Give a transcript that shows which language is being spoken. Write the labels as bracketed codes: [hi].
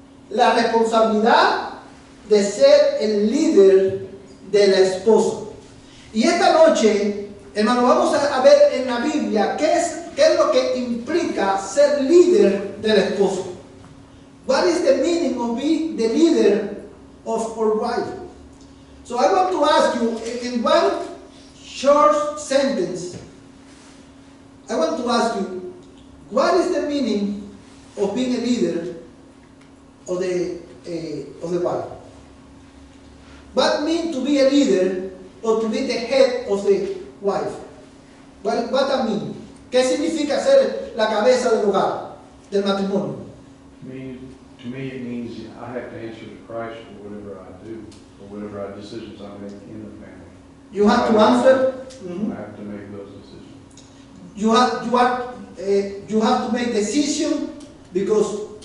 [es] La responsabilidad de ser el líder de la esposa. Y esta noche, hermano, vamos a ver en la Biblia qué es lo que implica ser líder de la esposa. [en] What is the meaning of being the leader of our wife? So I want to ask you, in one short sentence, I want to ask you, what is the meaning of being a leader of the wife? What means to be a leader or to be the head of the wife? What that mean? [es] ¿Qué significa ser la cabeza del hogar, del matrimonio? [en] To me, it means I have to answer to Christ for whatever I do, or whatever decisions I make in the family. You have to answer. I have to make those decisions. You have to make decision because